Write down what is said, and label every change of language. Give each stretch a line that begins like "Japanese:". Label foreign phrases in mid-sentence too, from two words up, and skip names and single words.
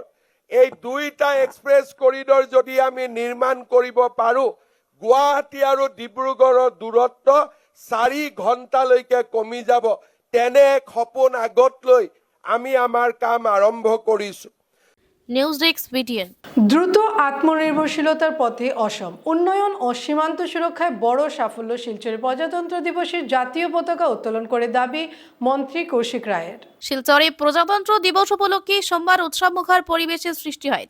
Assamese: এই দুইটা
English: express corridor
Assamese: যদি আমি নিৰ্মাণ কৰিব পাৰোঁ, গুৱাহাটী আৰু ডিব্ৰুগড়ৰ দূৰত্ব 4 ঘণ্টালৈকে কমি যাব। তেনে এক সপোন আগত লৈ আমি আমাৰ কাম আৰম্ভ কৰিছোঁ।
English: News Desk BTN.
Bangla: দ্রুত আত্মনির্ভরশীলতার পথে অসম, উন্নয়ন ও সীমান্ত সুরক্ষায় বড় সাফল্য শিলচরে প্রজাতন্ত্র দিবসের জাতীয় পতাকা উত্তোলন করে দাবি মন্ত্রী কৌশিক রায়ের। শিলচরে প্রজাতন্ত্র দিবস উপলক্ষে সোমবার উৎসবমুখর পরিবেশের সৃষ্টি হয়।